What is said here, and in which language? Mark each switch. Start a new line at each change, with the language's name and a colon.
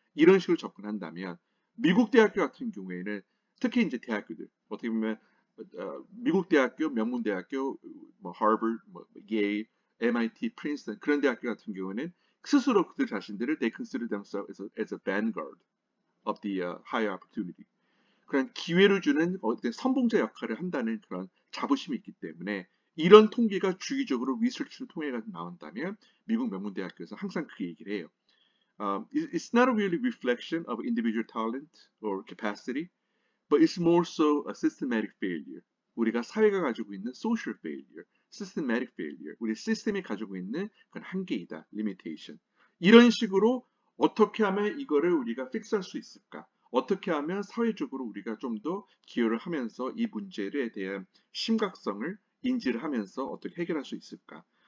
Korean: 이런 식으로 접근한다면 미국 대학교 같은 경우에는 특히 이제 대학교들 어떻게 보면 미국 대학교, 명문 대학교, 뭐 하버드, 뭐 예일, MIT, 프린스턴 그런 대학교 같은 경우는 스스로 그들 자신들을
English: they consider themselves as a vanguard of the higher opportunity.
Korean: 그런 기회를 주는 어떤 선봉자 역할을 한다는 그런 자부심이 있기 때문에 이런 통계가 주기적으로 리서치를 통해 나온다면 미국 명문대학교에서 항상 그 얘기를 해요.
English: It's not a really reflection of individual talent or capacity, but it's more so a systematic failure.
Korean: 우리가 사회가 가지고 있는
English: social failure, systematic failure,
Korean: 우리 시스템이 가지고 있는 그런 한계이다, limitation. 이런 식으로 어떻게 하면 이거를 우리가 픽스할 수 있을까? 어떻게 하면 사회적으로 우리가 좀 더 기여를 하면서 이 문제에 대한 심각성을 인지를 하면서 어떻게 해결할 수 있을까?